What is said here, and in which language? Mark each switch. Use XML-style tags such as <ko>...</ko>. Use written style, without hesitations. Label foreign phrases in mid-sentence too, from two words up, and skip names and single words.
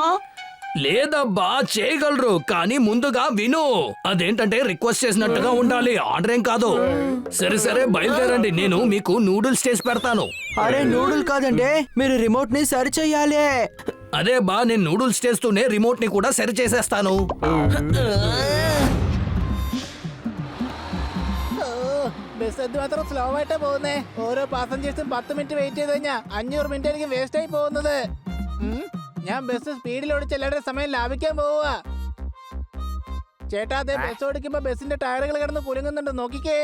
<te>లేదబ్బా, చేయగలరు, కానీ ముందుగా విను. అదేంటంటే రిక్వెస్ట్ చేసినట్టుగా ఉండాలి, ఆర్డర్ ఏం కాదు. సరే బయలుదేరండి, నేను మీకు నూడిల్స్ చేసి పెడతాను. అరే నూడుల్ కాదండి, మీరు రిమోట్ ని సరి చెయ్యాలి. అదే బా, నేను నూడిల్స్ చేస్తూనే రిమోట్ ని కూడా సరి చేసేస్తాను.</te> <ml>ബസ് എന്ത് മാത്രം സ്ലോ ആയിട്ടാ പോകുന്നേ? ഓരോ പാസഞ്ചേഴ്സും 10 മിനിറ്റ് വെയിറ്റ് ചെയ്ത് കഴിഞ്ഞാ 500 മിനിറ്റ് എനിക്ക് വേസ്റ്റ് ആയി പോകുന്നത്. ഞാൻ ബസ് സ്പീഡിൽ ഓടിച്ച് എല്ലാവരുടെ സമയം ലാഭിക്കാൻ പോവുക. ചേട്ടാ, അതെ ബസ് ഓടിക്കുമ്പോ ബസിന്റെ ടയറുകൾ കിടന്ന് കുലുങ്ങുന്നുണ്ട്, നോക്കിക്കേ.</ml>